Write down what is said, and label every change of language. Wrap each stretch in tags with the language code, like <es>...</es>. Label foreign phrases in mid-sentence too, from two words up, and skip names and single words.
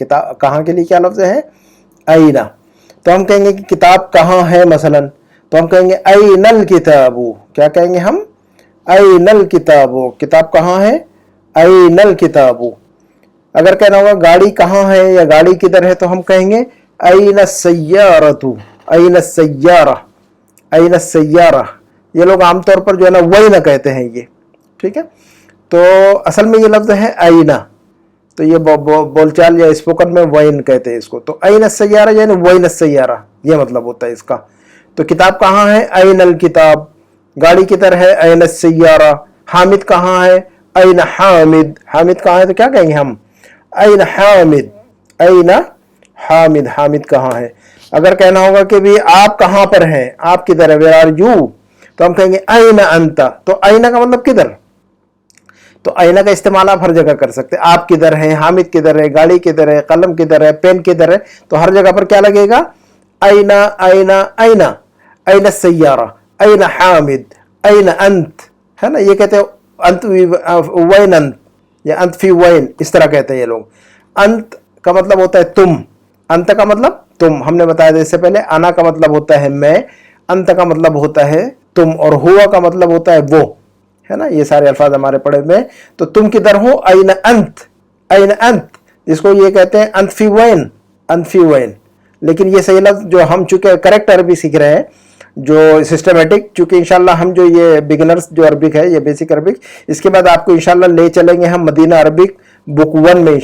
<ur>کتاب کہاں کے لیے کیا لفظ ہے، اینا. تو ہم کہیں گے کہ کتاب کہاں ہے مثلا، تو ہم کہیں گے</ur> <ar>این الکتاب.</ar> <ur>کیا کہیں گے ہم،</ur> <ar>این الکتاب.</ar> <ur>کتاب کہاں ہے،</ur> <ar>این الکتاب.</ar> <ur>اگر کہنا ہوگا گاڑی کہاں ہے یا گاڑی کدھر ہے، تو ہم کہیں گے</ur> <ar>این السیارۃ. این السیارہ، این السیارہ.</ar> <ur>یہ لوگ عام طور پر جو ہے نا وہی نہ کہتے ہیں یہ. ٹھیک ہے، تو اصل میں یہ لفظ ہے اینا. تو یہ بول چال یا اسپوکن میں وین کہتے ہیں اس کو. تو</ur> <ar>این السیارہ</ar> <ur>یعنی</ur> <ar>وین السیارہ،</ar> <ur>یہ مطلب ہوتا ہے اس کا. تو کتاب کہاں ہے،</ur> <ar>این الکتاب.</ar> <ur>گاڑی کدھر ہے،</ur> <ar>این السیارہ.</ar> <ur>حامد کہاں ہے،</ur> <ar>این حامد.</ar> <ur>حامد کہاں ہے تو کیا کہیں گے ہم،</ur> <ar>این حامد. این حامد.</ar> <ur>حامد کہاں ہے. اگر کہنا ہوگا کہ بھی آپ کہاں پر ہیں، آپ کدھر ہے،</ur> <en>where are you,</en> <ur>تو ہم کہیں گے</ur> <ar>این انت.</ar> <ur>تو اینا کا مطلب کدھر. تو اینا کا استعمال آپ ہر جگہ کر سکتے ہیں. آپ کدھر ہیں، حامد کدھر ہے، گاڑی کدھر ہے، قلم کدھر ہے، پین کدھر ہے. تو ہر جگہ پر کیا لگے گا،</ur> <ar>اینا اینا اینا. این السیارہ، این حامد، این انت،</ar> <ur>ہے نا. یہ کہتے ہیں</ur> <ar>انت وین انت یا انت فی وین،</ar> <ur>اس طرح کہتے ہیں یہ لوگ. انت کا مطلب ہوتا ہے تم. انت کا مطلب تم، ہم نے بتایا تھا اس سے پہلے. انا کا مطلب ہوتا ہے میں، انت کا مطلب ہوتا ہے تم، اور ہوا کا مطلب ہوتا ہے وہ، ہے نا. یہ سارے الفاظ ہمارے پڑھے میں. تو تم کدھر ہو،</ur> <ar>این انت. این انت،</ar> <ur>جس کو یہ کہتے ہیں</ur> <ar>انت فی وین، انت فی وین.</ar> <ur>لیکن یہ صحیح لفظ جو ہم چونکہ کریکٹ عربی سیکھ رہے ہیں، جو سسٹمیٹک، چونکہ انشاءاللہ ہم جو یہ بگنرز جو عربک ہے، یہ</ur> <en>basic Arabic,</en> <ur>اس کے بعد آپ کو انشاءاللہ لے چلیں گے ہم مدینہ عربک بک 1 میں.</ur>